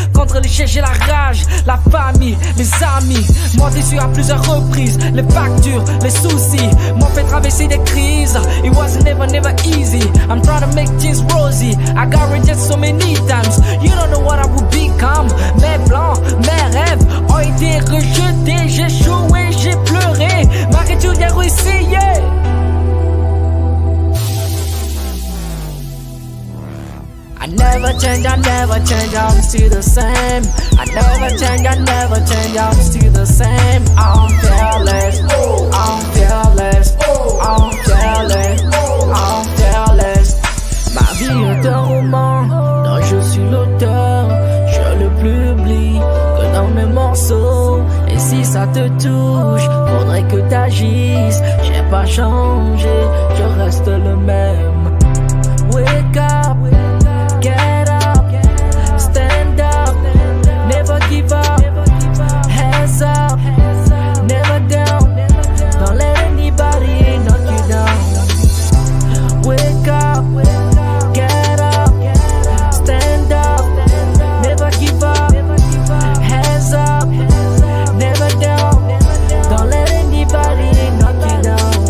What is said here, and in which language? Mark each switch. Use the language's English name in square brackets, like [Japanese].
[French] Contre les chiens j'ai la rage, la famille, les amis m'ont déçu à plusieurs reprises. Les factures, les soucis m'ont fait traverser des crises. [English] It was never easy, I'm trying to make things rosy. I got rejected so many times, you don't know what I would become. [French] Mes plans, mes rêves ont été rejetés. J'ai échoué, j'ai pleuré, malgré tout j'ai réussi, yeah. [English] I never change, I'm still the same. I never change, I'm still the same. I'm fearless, I'm fearless, I'm fearless, I'm fearless. [French] Ma vie est un roman dont je suis l'auteur. Je le publie que dans mes morceaux. Et si ça te touche, faudrait que t'agisses. J'ai pas changé, je reste le même. [English] Wake up, get up, stand up, never give up, hands up, never down, don't let anybody knock you down. Wake up, get up, stand up, never give up, hands up, never down, don't let anybody knock you down.